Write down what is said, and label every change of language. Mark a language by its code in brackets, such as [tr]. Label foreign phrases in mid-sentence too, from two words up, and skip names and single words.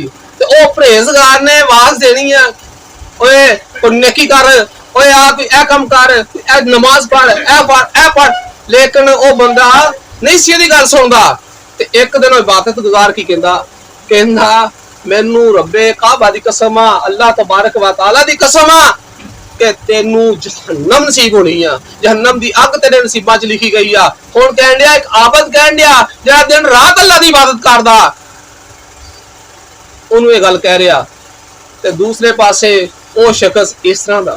[pa] تے او پرہیزگار نے آواز دینی ہے، اوئے کوئی نیکی کر، اوئے آ کوئی اے کم کر، اے نماز پڑھ، اے پڑھ، لیکن او بندہ نہیں سی دی گل سندا. تے ایک دن عبادت گزار کی کہندا مینوں ربّے کعبہ دی قسم آ, اللہ تبارک و تعالیٰ دی قسم آ کہ تینوں جہنم نصیب ہونی آ، جہنم دی اگ تیرے نصیباں چ لکھی گئی آ. ہن کہن دیا ایک عابد کہن دیا جیہڑا دن رات اللہ دی عبادت کردا، اوہنوں یہ گل کہہ رہا. تے دوسرے پاسے او شخص اس طرح دا.